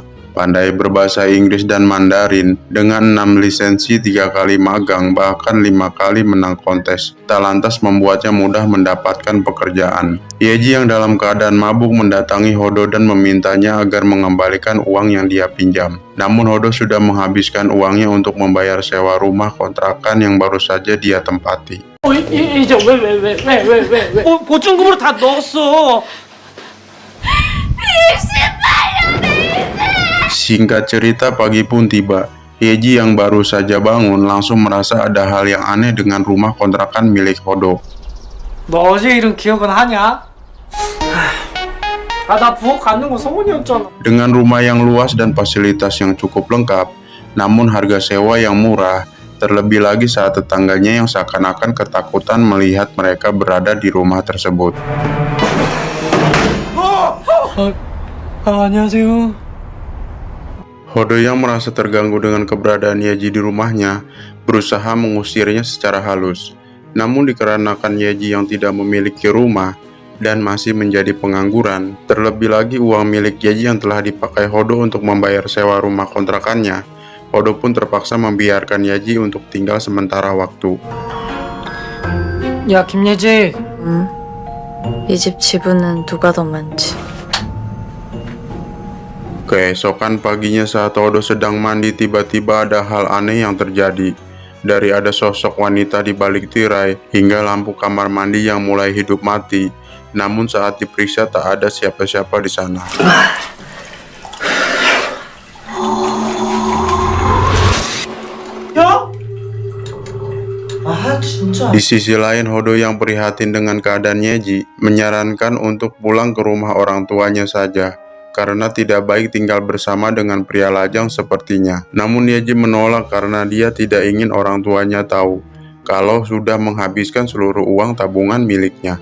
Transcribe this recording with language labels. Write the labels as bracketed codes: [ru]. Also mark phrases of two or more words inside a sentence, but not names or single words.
[id] Pandai berbahasa Inggris dan Mandarin, dengan 6 lisensi, 3 kali magang, bahkan 5 kali menang kontes, tak lantas membuatnya mudah mendapatkan pekerjaan. Yeji yang dalam keadaan mabuk mendatangi Hodo dan memintanya agar mengembalikan uang yang dia pinjam. Namun Hodo sudah menghabiskan uangnya untuk membayar sewa rumah kontrakan yang baru saja dia tempati. [ko] 이제 왜? 보증금으로 다 넣었어. [id] Singkat cerita, pagi pun tiba. Yeji yang baru saja bangun langsung merasa ada hal yang aneh dengan rumah kontrakan milik Hodo. [ko] 너 어제 일은 기억은 하냐? 나 부엌 가는 거 소문이었잖아. [id] Dengan rumah yang luas dan fasilitas yang cukup lengkap, namun harga sewa yang murah, terlebih lagi saat tetangganya yang seakan-akan ketakutan melihat mereka berada di rumah tersebut. [ko] 안녕하세요. [id] Hodo yang merasa terganggu dengan keberadaan Yeji di rumahnya, berusaha mengusirnya secara halus. Namun dikarenakan Yeji yang tidak memiliki rumah dan masih menjadi pengangguran, terlebih lagi uang milik Yeji yang telah dipakai Hodo untuk membayar sewa rumah kontrakannya, Hodo pun terpaksa membiarkan Yeji untuk tinggal sementara waktu. [ko] 야 김예지. 응? 이 집 지분은 누가 더 많지? [id] Keesokan paginya saat Hodo sedang mandi, tiba-tiba ada hal aneh yang terjadi. Dari ada sosok wanita di balik tirai, hingga lampu kamar mandi yang mulai hidup mati. Namun saat diperiksa tak ada siapa-siapa di sana. [ko] 야? 아 진짜. [id] Di sisi lain, Hodo yang prihatin dengan keadaan Yeji menyarankan untuk pulang ke rumah orang tuanya saja, karena tidak baik tinggal bersama dengan pria lajang sepertinya. Namun Yeji menolak karena dia tidak ingin orang tuanya tahu kalau sudah menghabiskan seluruh uang tabungan miliknya.